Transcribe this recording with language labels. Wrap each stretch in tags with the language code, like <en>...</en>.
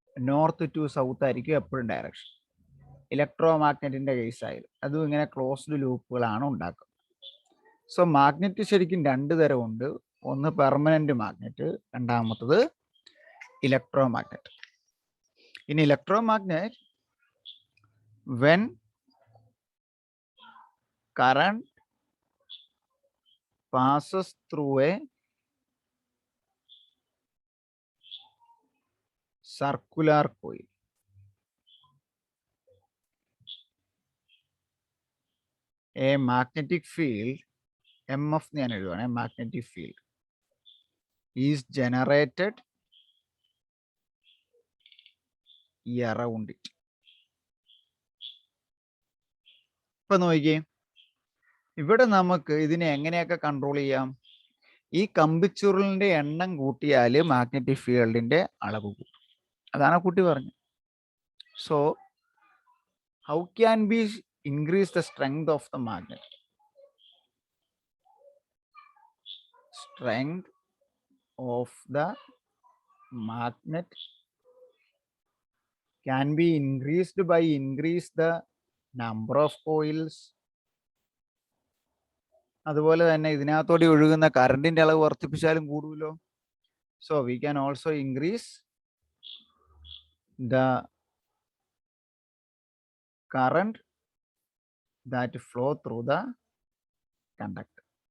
<ml>North to south ആയിരിക്കും എപ്പോഴും direction. Electro മാഗ്നറ്റിന്റെ case ആയാലും അതും ഇങ്ങനെ ക്ലോസ്ഡ് ലൂപ്പുകളാണ് ഉണ്ടാക്കുന്നത്. സോ മാഗ്നറ്റ് ശരിക്കും രണ്ട് തരമുണ്ട്. ഒന്ന് പെർമനന്റ് മാഗ്നറ്റ്, രണ്ടാമത്തത് electro magnet.</ml> <en>in electromagnet, when current passes through a circular coil, a magnetic field, MF</en> <ml>ഞാൻ എഴുതുവാണ്,</ml> <en>magnetic field is generated around it.</en> <ml>ഇപ്പൊ നോക്കിയേ, ഇവിടെ നമുക്ക് ഇതിനെ എങ്ങനെയൊക്കെ കൺട്രോൾ ചെയ്യാം? ഈ കമ്പിച്ചുരുളിന്റെ എണ്ണം കൂട്ടിയാൽ മാഗ്നറ്റിക് ഫീൽഡിന്റെ അളവ് കൂട്ടും. അതാണ് കുട്ടി പറഞ്ഞത്.</ml> <en>So how can be increase the strength of the magnet? Strength of the magnet can be increased by increase the number of coils.</en> <ml>അതുപോലെ തന്നെ ഇതിനകത്തോടെ ഒഴുകുന്ന കറണ്ടിന്റെ അളവ് വർദ്ധിപ്പിച്ചാലും കൂടുമല്ലോ.</ml> <en>So we can also increase the current that flow through the conductor.</en>